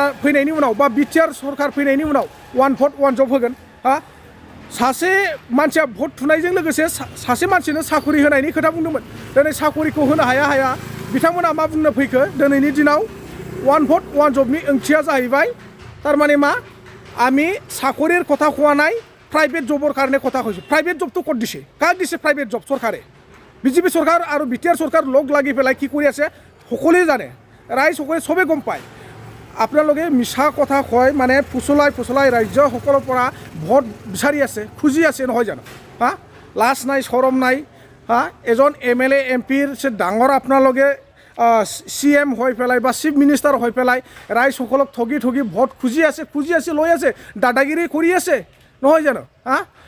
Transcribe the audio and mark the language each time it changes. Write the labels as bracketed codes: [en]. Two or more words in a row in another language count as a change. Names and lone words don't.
[brx] फैनायनि उनाव बा बिटिआर सरकार फैनायनि उनाव वान भट वान जब होगोन हा सासे मानसिया भट थुनायजों लोगोसे सासे मानसिनो साखरि होनायनि खोथा बुंदोंमोन दिनै साखरिखौ होनो हाया बिथांमोना मा बुंनो फैखो दिनैनि दिनाव वान भट वान जबनि ओंथिया जाहैबाय तारमाने मा [as] আমি চাকরির কথা কোয়া নাই প্রাইভেট জবৰ কাৰণে কথা কৈছোঁ প্ৰাইভেট জবটো ক'ত দিছে কাক দিছে প্ৰাইভেট জব চৰকাৰে বিজেপি চৰকাৰ আৰু বিটিআৰ চৰকাৰ লগ লাগি পেলাই কি কৰি আছে সকলোৱে জানে ৰাইজ সকলোৱে চবে গম পায় আপোনালোকে মিছা কথা কয় মানে ফুচলাই ৰাজ্যসকলৰ পৰা ভোট বিচাৰি আছে খুজি আছে নহয় জানো হা লাজ নাই শৰম নাই হা এজন এমএলএ এমপিৰ সে ডাঙৰ আপোনালোকে सीएम হৈ পেলাই বা চিফ মিনিষ্টাৰ হৈ পেলাই ৰাইজসকলক ঠগি ভোট খুজি আছে লৈ আছে দাদাগিৰি কৰি আছে নহয় জানো হা